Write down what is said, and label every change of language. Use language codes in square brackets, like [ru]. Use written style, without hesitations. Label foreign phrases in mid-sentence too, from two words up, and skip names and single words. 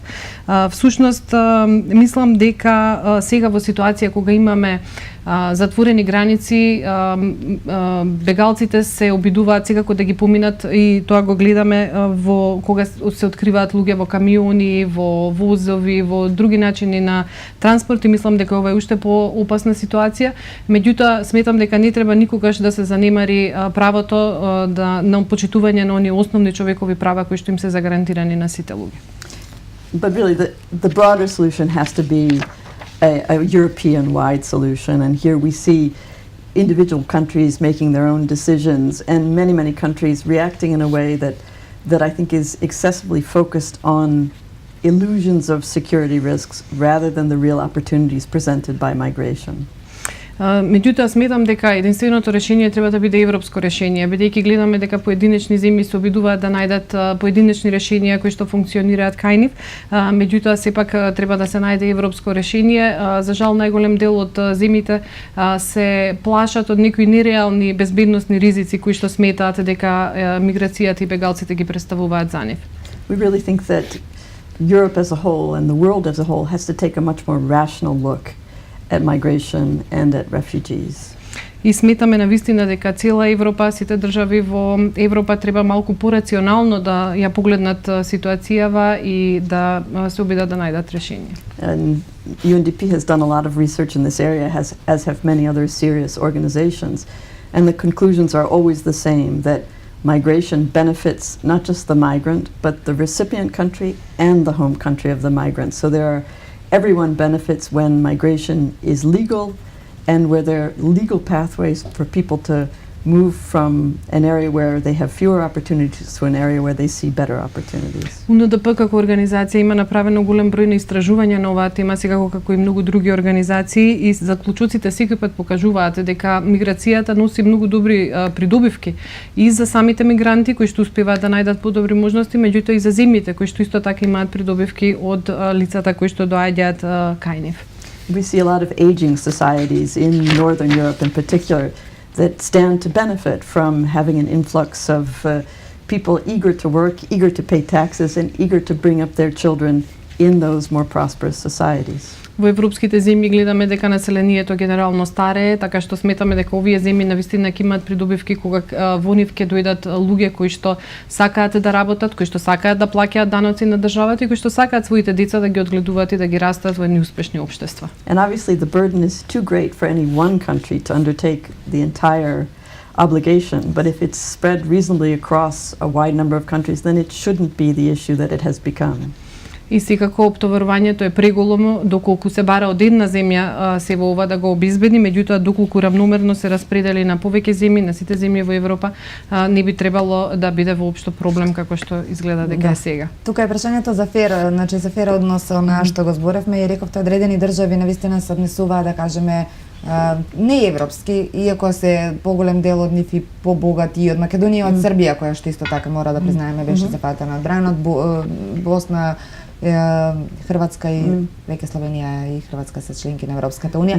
[mk] Всушност мислам дека сега во ситуација кога имаме затворени граници, бегалците се обидуваат секако да ги поминат и тоа го гледаме во кога се откриваат луѓе во камиони, во возови, во други начини на транспорт и мислам дека ова е уште поопасна ситуација. Меѓутоа сметам дека не треба никогаш да се занемари правото на почитување на оние основни човекови права кои што им се загарантирани на сите луѓе. [en] But really the broader solution has to be a European-wide solution, and here we see individual countries making their own decisions, and many countries reacting in a way that I think is excessively focused on illusions of security risks rather than the real opportunities presented by migration. [mk] Меѓутоа сметам дека единственото решение треба да биде европско решение, бидејќи гледаме дека поединечни земји се обидуваат да најдат поединечни решенија кои што функционираат кај нив, меѓутоа сепак треба да се најде европско решение. За жал најголем дел од земјите се плашат од некои нереални безбедносни ризици кои што сметаат дека миграцијата и бегалците ги представуваат за нив. [en] We really think that Europe as a whole and the world as a whole has to take a much more rational look at migration and at refugees. [mk] И сметаме навистина дека цела Европа, сите држави во Европа треба малку порационално да ја погледнат ситуацијава и да се обидат да најдат решение. [en] And UNDP has done a lot of research in this area, as have many other serious organizations, and the conclusions are always the same, that migration benefits not just the migrant, but the recipient country and the home country of the migrant. So everyone benefits when migration is legal and where there are legal pathways for people to move from an area where they have fewer opportunities to an area where they see better opportunities. [mk] UNDP како организација има направено голем број на истражувања на оваа тема, секако како и многу други организации, и заклучоците секој пат покажуваат дека миграцијата носи многу добри придобивки и за самите мигранти кои што успеваат да најдат подобри можности, меѓутоа и за земјите кои што исто така имаат придобивки од лицата кои што доаѓаат кај нив. [en] We see a lot of aging societies in Northern Europe in particular that stand to benefit from having an influx of people eager to work, eager to pay taxes, and eager to bring up their children in those more prosperous societies. [mk] Во европските земји гледаме дека населението генерално старее, така што сметаме дека овие земји навистина ќе имаат придобивки кога во нив ќе дојдат луѓе кои што сакаат да работат, кои што сакаат да плаќаат даноци на државата и кои што сакаат своите деца да ги одгледуваат и да ги растат во едни успешни општества. [en] And obviously the burden is too great for any one country to undertake the entire obligation, but if it's spread reasonably across a wide number of countries, then it shouldn't be the issue that it has become. [mk] И секако оптоварувањето е преголемо доколку се бара од една земја се во ова да го обезбеди, меѓутоа доколку равномерно се распредели на повеќе земји, на сите земји во Европа, не би требало да биде воопшто проблем како што изгледа дека е сега. Тука е прашањето за фер, значи за фер однос на што го зборевме и рековте одредени држави навистина се однесуваат, да кажеме, не европски, иако се поголем дел од нив и побогати од Македонија, од Србија, која што исто така мора да признаеме беше зафатена од бранот, Босна, Хрватска и веќе Словенија и Хрватска се членки на Европската унија.